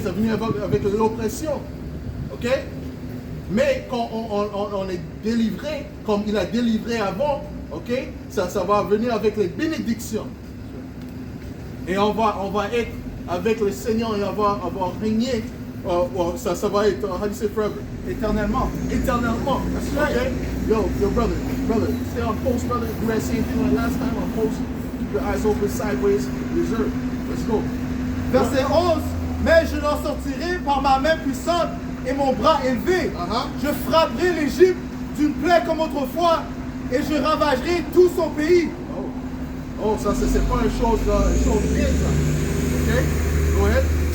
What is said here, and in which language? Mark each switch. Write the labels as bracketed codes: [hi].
[fr] Ça venait avec l'oppression. Ok? Mais quand on est délivré, comme il a délivré avant, ok? Ça va venir avec les bénédictions. Et on va être avec le Seigneur et on va régner. Ça va être, [en] how do you say forever? [fr] Éternellement. Éternellement. [en] That's right. Okay? Yo, brother, stay on post, brother. Do that same thing like last time on post. Keep your eyes open, sideways, reserve. Let's go. [fr] Verset 11. Mais je l'en sortirai par ma main puissante et mon bras élevé. Je frapperai l'Égypte d'une plaie comme autrefois et je ravagerai tout son pays. Oh, ça, c'est pas une chose bien, ça. [en] Ok? Go ahead.